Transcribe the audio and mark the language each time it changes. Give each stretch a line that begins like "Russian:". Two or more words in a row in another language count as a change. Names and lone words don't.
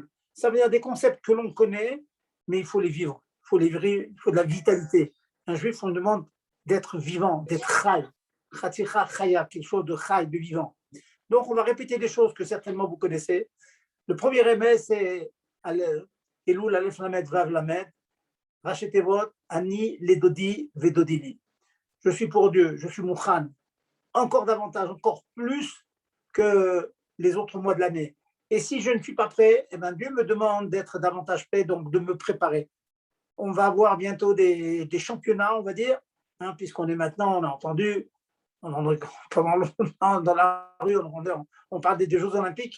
French: Ça veut dire des concepts que l'on connaît, mais il faut les vivre. Il faut de la vitalité. Un juif, on demande d'être vivant, d'être Chay.
Hebrew: חתיכה חיה,
French: quelque chose de Chay, de vivant. Donc, on va répéter des choses que certainement vous connaissez. Le premier remède, c'est Elul,
Hebrew: אלף למד וו למד ראשי תיבות אני לדודי ודודי לי.
French: Je suis pour Dieu, je suis Mouchan, encore davantage, encore plus que les autres mois de l'année. Et si je ne suis pas prêt, eh bien Dieu me demande d'être davantage prêt, donc de me préparer. On va avoir bientôt des championnats, on va dire, hein, puisqu'on est maintenant, on a entendu, pendant longtemps dans la rue, on parle des Jeux Olympiques.